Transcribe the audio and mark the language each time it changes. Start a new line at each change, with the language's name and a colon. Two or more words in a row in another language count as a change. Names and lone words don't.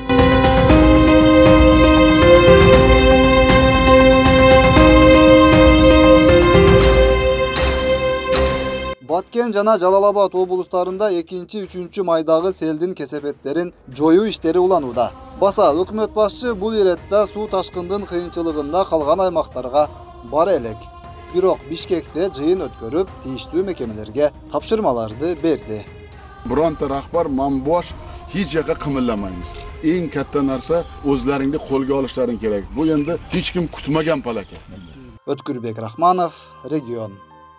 Kyrgyz: Баткен жана Жалал-Абад облустарында 2-3 майдагы селдин кесепеттерин жоюу иштери уланууда. Баса өкмөт башчы бул иретте суу ташкындын кыйынчылыгында калган аймактарга бара элек. Бирок Бишкекте жыйын өткөрүп, тийиштүү мекемелерге тапшырмаларды берди.
Uzbek: Bironta rahbar mambosh hech yoqqa qimillamaymiz. Eng katta narsa o'zlaringni qo'lga olishlaring kerak. Bu endi hech kim kutmagan falokat.
Kyrgyz: Өткүрбек Рахманов, Регион.